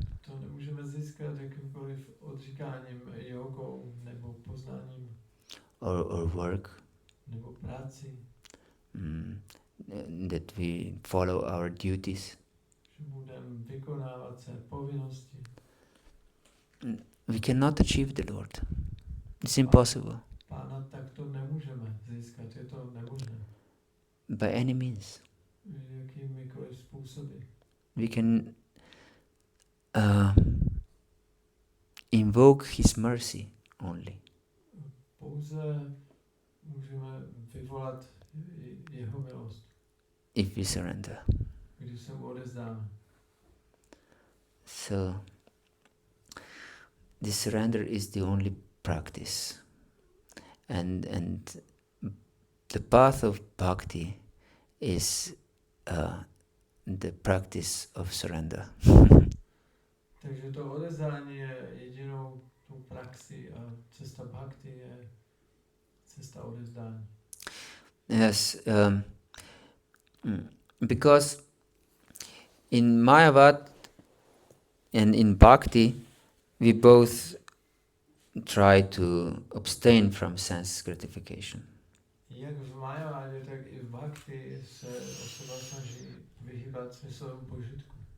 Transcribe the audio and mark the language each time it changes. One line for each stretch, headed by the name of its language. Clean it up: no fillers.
Czech: To nemůžeme získat jakýmkoliv odříkáním, jogou nebo poznáním.
English: Or work.
Czech: Nebo práci.
English: That we follow our duties.
Czech: Že budeme vykonávat své povinnosti.
English: We cannot achieve the Lord. It's impossible.
Czech: Pána takto nemůžeme získat, je to nemožné.
English: By any means.
Czech: Jakýmikoliv způsoby.
English: We can invoke His mercy only.
Czech: Pouze můžeme vyvolat jeho milost.
English: If we surrender.
Czech: Když se mu odezdáme.
English: So, the surrender is the only practice. And the path of bhakti is the practice of surrender.
Czech: Takže to odezdání je jedinou tou praxi a cesta bhakti je cesta odezdání.
English: Yes, because in Mayavada and in bhakti, we both try to abstain from sense gratification.
Czech: Jak v Mayavadě, tak i v bhakti se osoba snaží vyhýbat smyslovému požitku.